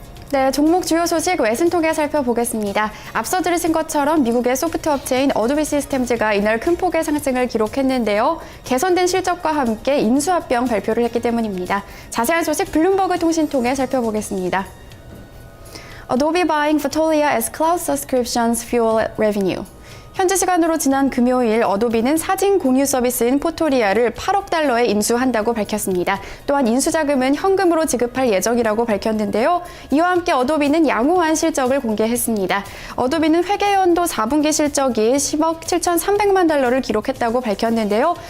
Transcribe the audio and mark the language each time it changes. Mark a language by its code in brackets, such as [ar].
[ko] 네, 종목 주요 소식 외신 통해 살펴보겠습니다. 앞서 들으신 것처럼 미국의 소프트 업체인 어도비 시스템즈가 이날 큰 폭의 상승을 기록했는데요. 개선된 실적과 함께 인수합병 발표를 했기 때문입니다. 자세한 소식 블룸버그 통신 통해 살펴보겠습니다. [en] Adobe buying Fotolia as cloud subscriptions fuel revenue. [ko] 현지 시간으로 지난 금요일 어도비는 사진 공유 서비스인 포토리아를 8억 달러에 인수한다고 밝혔습니다. 또한 인수 자금은 현금으로 지급할 예정이라고 밝혔는데요. 이와 함께 어도비는 양호한 실적을 공개했습니다. 어도비는 회계연도 4분기 실적이 10억 7,300만 달러를 기록했다고 밝혔는데요.